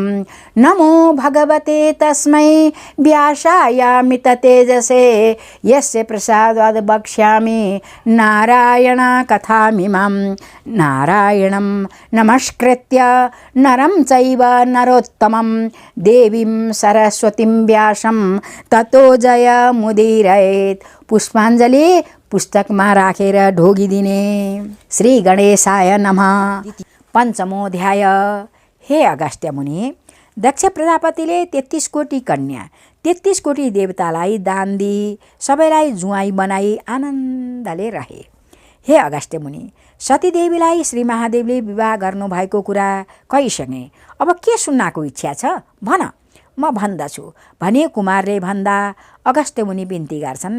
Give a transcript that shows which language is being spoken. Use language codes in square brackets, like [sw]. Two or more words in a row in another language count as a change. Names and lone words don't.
[sa] नमो भगवते तस्मै व्यासायामित तेजसे यस्य प्रसादाद् वक्ष्यामि नारायण कथामिमां। नारायणं नमस्कृत्य नरं चैव नरोत्तमं देवीं सरस्वतीं व्यासं ततो जयमुदीरयेत्। [ne] पुष्पाञ्जली पुस्तकमा राखेर ढोगिदिने। [sa] श्री गणेशाय नमः। पञ्चमोऽध्याय। [ne] हे अगस्त्य मुनि, दक्ष प्रजापतिले 33 कोटी कन्या 33 कोटी देवतालाई दान दिई सबैलाई जुवाई बनाई आनन्दले रहे। हे अगस्त्य मुनि, सतीदेवीलाई श्री महादेवले विवाह गर्नुभएको कुरा कहीसँगै अब के सुन्नको इच्छा छ भन, म भन्दछु भने कुमारले भन्दा अगस्त्य मुनि बिन्ती गर्छन्।